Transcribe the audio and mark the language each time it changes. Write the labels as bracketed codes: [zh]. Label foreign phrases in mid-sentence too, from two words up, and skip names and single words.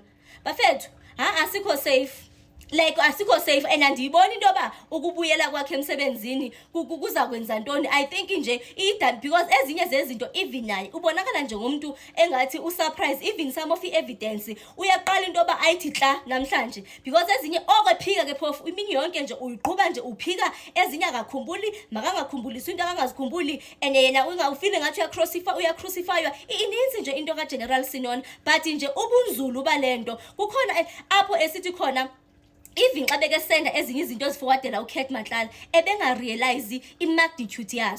[xh] Bafethu asikho safe, like asikho safe, and andiyiboni into yoba ukubuyela kwakhe emsebenzini kuza kwenza ntoni. [en] I think [xh] nje because ezinye zezinto even naye ubonakala njengomntu engathi usurprise [en] even some of [xh] i-evidence uyaqala into yoba ayithi tla namhlanje, because ezinye okwephika ke phofu imini yonke nje uyiqhuba nje uphika, ezinye akakhumbuli, makangakhumbulisi into akangazikhumbuli, and yena ungawufili ngathi uyacrucifywa. Ininzi nje into kaGeneral Senona, but nje ubunzulu balento kukhona apho esithi khona even xa bekesenda ezinye izinto eziforwardela uKat Madlala ebengarealize i-magnitude yazo.